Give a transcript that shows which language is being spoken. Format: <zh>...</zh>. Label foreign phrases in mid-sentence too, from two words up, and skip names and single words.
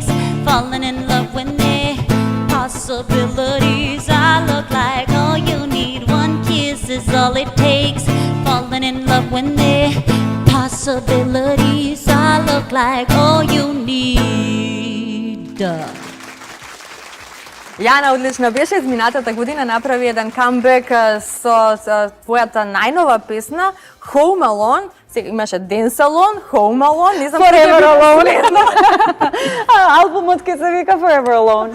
<en>Falling in love with me, possibilities. I look like all you need. One kiss is all it takes. Falling in love with me, possibilities. I look like all you need.</en> <mk>Јана, одлично беше. Изминатата година направи еден камбек со твојата најнова песна Home Alone. Сега имаше Dance Alone, Home Alone, не знам Forever Alone. Албумот ќе се вика Forever Alone.</mk>